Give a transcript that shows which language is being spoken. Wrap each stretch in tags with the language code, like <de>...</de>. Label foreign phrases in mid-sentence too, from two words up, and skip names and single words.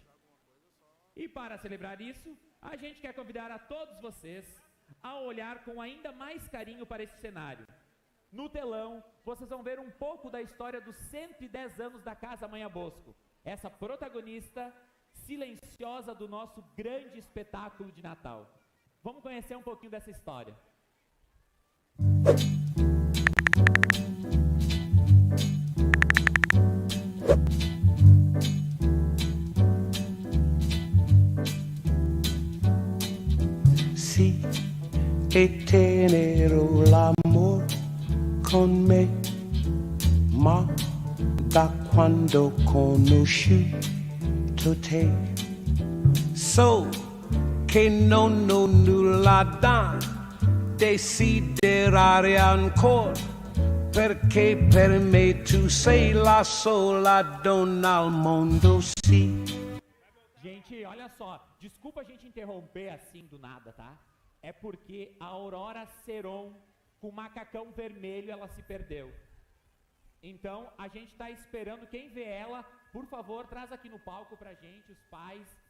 <pt>E para celebrar isso, a gente quer convidar a todos vocês a olhar com ainda mais carinho para esse cenário. No telão, vocês vão ver um pouco da história dos 110 anos da Casa Amanhã Bosco, essa protagonista silenciosa do nosso grande espetáculo de Natal. Vamos conhecer um pouquinho dessa história.</pt> <it>Si e tenero l'amor con me, ma da quando conosciuto te, so che non ho nulla da desiderare ancora, perché per me tu sei la sola donna al mondo, sì.</it> <pt>Gente, olha só, desculpa a gente interromper assim do nada, tá? É porque a Aurora Seron, com o macacão vermelho, ela se perdeu. Então, a gente tá esperando, quem vê ela, por favor, traz aqui no palco pra gente, os pais.</pt>